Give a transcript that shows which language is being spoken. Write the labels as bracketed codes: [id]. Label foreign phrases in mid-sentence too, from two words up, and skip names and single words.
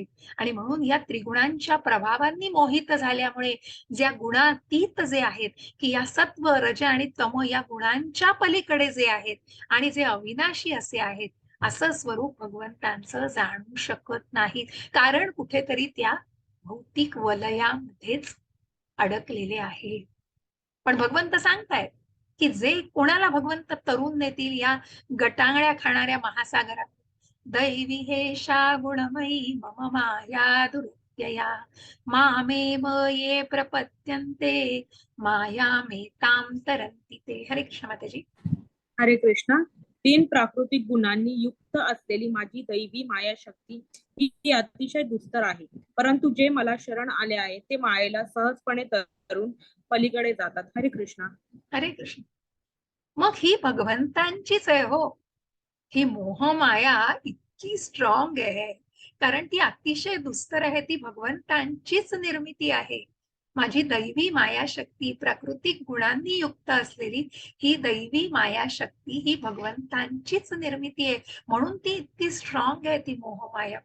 [mr] आणि म्हणून या त्रिगुणांच्या प्रभावांनी मोहित झाल्यामुळे ज्या गुणातीत जे आहेत, की या सत्व रज आणि तम या गुणांच्या पलीकडे जे आहेत आणि जे अविनाशी असे आहेत, असं स्वरूप भगवंतांचं जाणू शकत नाहीत, कारण कुठेतरी त्या भौतिक वलयामध्येच अडकलेले आहे. पण भगवंत सांगतायत की जे कोणाला भगवंत तरुण नेतील या गटांगळ्या खाणाऱ्या महासागरात, [sa] दैवी हेषा गुणमयी मम माया दुर्त्यया मामेव ये प्रपद्यन्ते मायामेतां तरन्ति ते. [mr] हरे कृष्ण माताजी. हरे कृष्णा. 3 प्राकृतिक गुणांनी युक्त असलेली माझी दैवी माया शक्ती ही अतिशय दुस्तर आहे, परंतु जे मला शरण आले आहे ते मायेला सहजपणे तरून पलीकडे जातात. हरे कृष्णा. हरे कृष्ण. मग ही भगवंतांचीच आहे हो. ही मोहमाया इतकी स्ट्रॉंग आहे, कारण ती अतिशय दुस्तर आहे. ती भगवंतांचीच निर्मिती आहे. माझी दैवी माया शक्ती, प्राकृतिक गुणांनी युक्त असलेली ही दैवी माया शक्ती ही भगवंतांचीच निर्मिती आहे, म्हणून ती इतकी स्ट्रॉंग आहे ती मोहमाया.